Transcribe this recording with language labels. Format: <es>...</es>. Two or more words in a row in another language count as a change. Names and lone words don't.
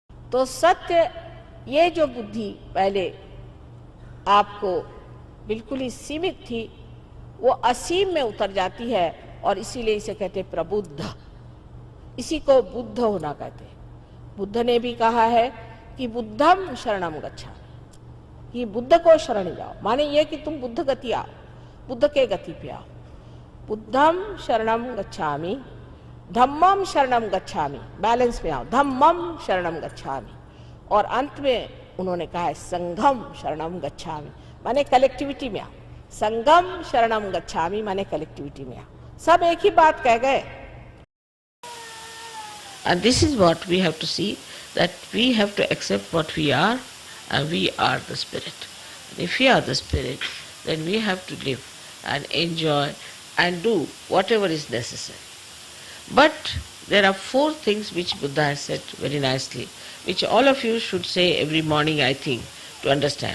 <hi>तो सत्य, ये जो बुद्धि पहले आपको बिल्कुल ही सीमित थी, वो असीम में उतर जाती है, और इसीलिए इसे कहते प्रबुद्ध। इसी को बुद्ध होना कहते हैं। बुद्ध ने भी कहा है कि</hi> <pi>बुद्धम शरणम गच्छामि,</pi> <hi>कि बुद्ध को शरण जाओ, माने ये कि तुम बुद्ध गति आओ, बुद्ध के गति पे आओ।</hi> <pi>बुद्धम शरणम गच्छामि, धम्मम शरणम गच्छामि,</pi> <hi>बैलेंस में आओ,</hi> <pi>धम्मम शरणम गच्छामि।</pi> <hi>और अंत में उन्होंने कहा है</hi> <pi>संघम शरणम गच्छामि,</pi> <hi>माने कलेक्टिविटी में आओ।</hi> <pi>संगम शरणम गच्छामि</pi> <hi>माने कलेक्टिविटी में आओ। सब एक ही बात कह गए।</hi> <en>And this is what we have to see, that we have to accept what we are, and we are the spirit. And if we are the spirit, then we have to live and enjoy and do whatever is necessary. But there are 4 things which Buddha has said very nicely, which all of you should say every morning, I think, to understand.</en>